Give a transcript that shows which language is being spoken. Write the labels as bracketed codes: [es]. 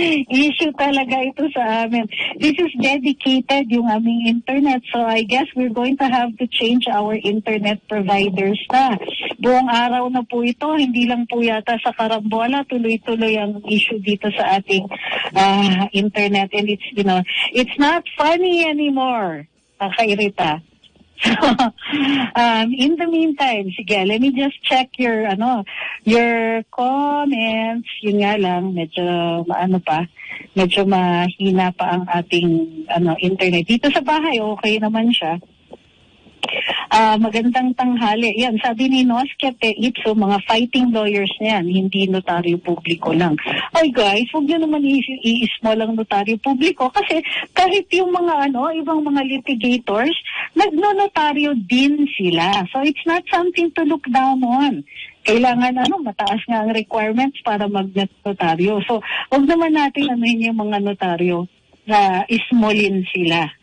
[tl] Issue talaga ito sa amin. [en] This is dedicated [tl] yung aming [en] internet. So I guess we're going to have to change our internet providers na. [tl] Buong araw na po ito, hindi lang po yata sa Karambola, tuloy-tuloy ang issue dito sa ating internet. [en] And it's not funny anymore. [tl] Kakairita. [en] So, in the meantime, sige, let me just check your comments. [tl] Yun nga lang, medyo mahina pa ang ating internet. Dito sa bahay, okay naman siya. Magandang tanghali. Yan, sabi ni Noskete Ipso, mga fighting lawyers na yan, hindi notaryo publiko lang. Ay guys, huwag nyo naman i-small ang notaryo publiko kasi kahit yung mga ibang mga litigators, nagno-notaryo din sila. [en] So it's not something to look down on. [tl] Kailangan mataas nga ang requirements para mag-notaryo. So, huwag naman natin yung mga notaryo na ismolin sila.